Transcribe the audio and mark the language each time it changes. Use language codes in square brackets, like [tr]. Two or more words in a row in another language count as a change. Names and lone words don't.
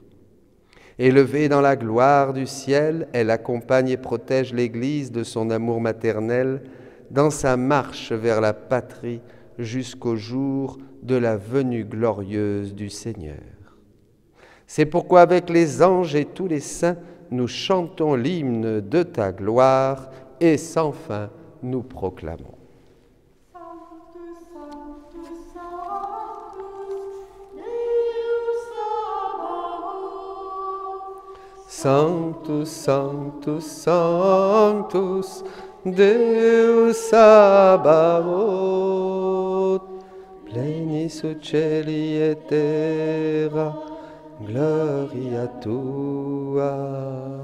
[fr] Élevée dans la gloire du ciel, elle accompagne et protège l'Église de son amour maternel dans sa marche vers la patrie jusqu'au jour de la venue glorieuse du Seigneur. C'est pourquoi avec les anges et tous les saints, nous chantons l'hymne de ta gloire et sans fin nous proclamons. [la] Sanctus, Sanctus, Sanctus, Deus Sabaoth, plenis uccelli et terra, gloria tua.